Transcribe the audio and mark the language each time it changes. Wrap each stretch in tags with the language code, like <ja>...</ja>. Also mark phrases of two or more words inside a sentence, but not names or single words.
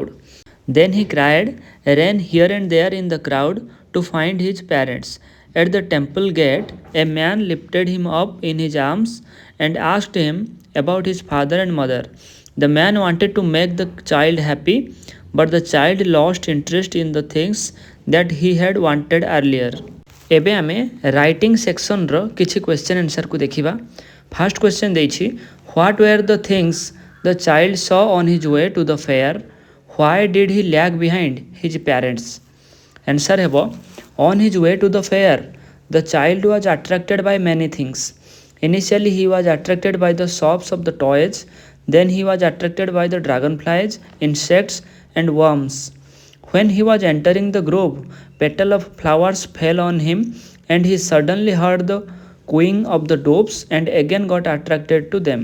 <en>Then he cried, ran here and there in the crowd to find his parents. At the temple gate, a man lifted him up in his arms and asked him about his father and mother. The man wanted to make the child happy, but the child lost interest in the things that he had wanted earlier.</en> <or>ଏବେ ଆମେ</or> <en>writing sectionr</en> <or>କିଛି</or> <en>question answerku</en> <or>ଦେଖିବା.</or> <en>First question ଦେଇଛି what were the things the child saw on his way to the fair? Why did he lag behind his parents? Answer ହେବ On his way to the fair the child was attracted by many things. Initially he was attracted by the shops of the toys, then he was attracted by the dragonflies, insects and worms. When he was entering the grove, petals of flowers fell on him and he suddenly heard the cooing of the doves and again got attracted to them.</en>